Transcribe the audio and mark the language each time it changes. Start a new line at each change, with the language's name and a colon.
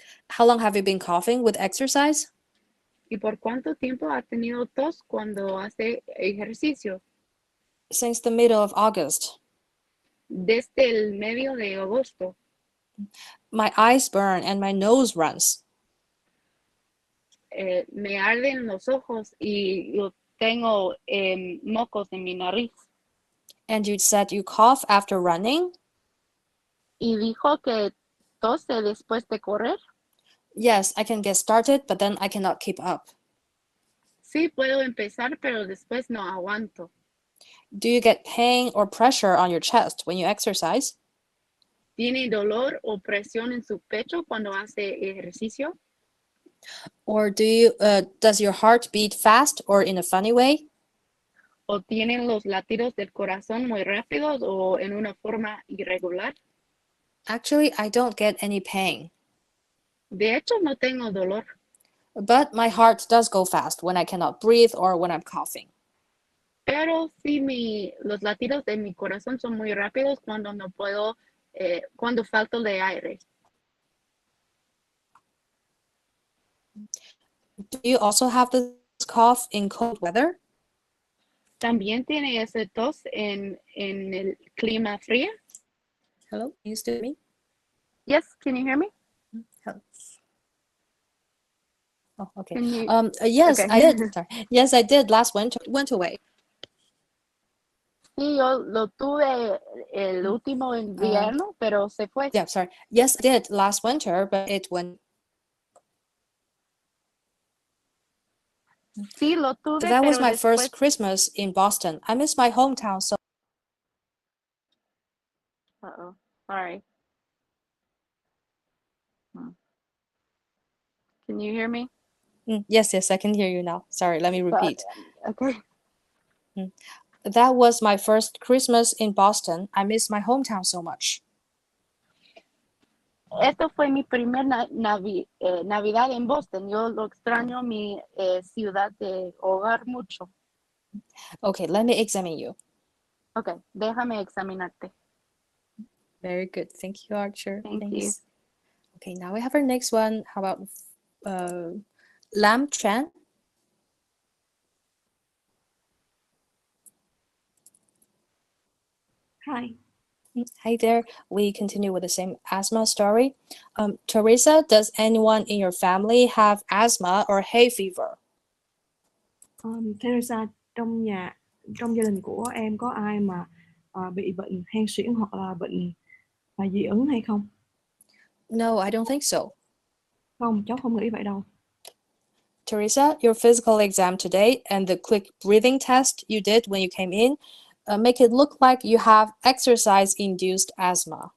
English: How long have you been coughing with exercise?
Spanish: ¿Y por cuánto tiempo ha tenido tos cuando hace ejercicio?
English: Since the middle of August.
Spanish: Desde el medio de agosto.
English: My eyes burn and my nose runs.
Spanish: Me arden los ojos y yo tengo mocos en mi nariz.
English: And you said you cough after running?
Spanish: Y dijo que tose después de correr.
English: Yes, I can get started, but then I cannot keep up.
Spanish: Sí, puedo empezar, pero después no aguanto.
English: Do you get pain or pressure on your chest when you exercise?
Spanish: ¿Tiene dolor o presión en su pecho cuando hace ejercicio?
English: Or does your heart beat fast or in a funny way?
Spanish: o tienen los latidos del corazón muy rápidos o en una forma irregular?
English: Actually, I don't get any pain,
Spanish: De hecho, no tengo dolor,
English: but my heart does go fast when I cannot breathe or when I'm coughing.
Spanish: pero sí los latidos de mi corazón son muy rápidos cuando no puedo, cuando falto de aire.
English: Do you also have this cough in cold weather?
Spanish: También tiene ese tos en el clima frío.
English: Hello, can you still hear me? Yes, can you hear me? Hello. Oh, okay. Can you- Yes, okay. I did. Sorry. Yes, I did last winter. It went away.
Spanish: Sí, yo lo tuve el último invierno, pero se fue.
English: Yeah, sorry. Yes, I did last winter, but it went.
Spanish: Sí, lo tuve,
English: That was
Spanish: pero
English: my first
Spanish: después-
English: Christmas in Boston. I miss my hometown so. Uh-oh. Sorry. Can you hear me? Yes, I can hear you now. Sorry, let me repeat. Okay. That was my first Christmas in Boston. I miss my hometown so much.
Spanish: Esto fue mi primer Navidad en Boston. Yo lo extraño mi ciudad de hogar mucho.
English: Okay, let me examine you.
Spanish: Okay, déjame examinarte.
English: Very good. Thank you, Archer. Thank you. Thanks. Okay, now we have our next one. How about Lam Chan? Hi. Hi there. We continue with the same asthma story. Teresa, does anyone in your family have asthma or hay fever?
Vietnamese: Teresa, trong gia đình của em có ai mà bị bệnh hen suyễn hoặc là bệnh dị ứng hay không?
English: No, I don't think so.
Vietnamese: Không, cháu không nghĩ vậy đâu.
English: Teresa, your physical exam today and the quick breathing test you did when you came in make it look like you have exercise-induced asthma.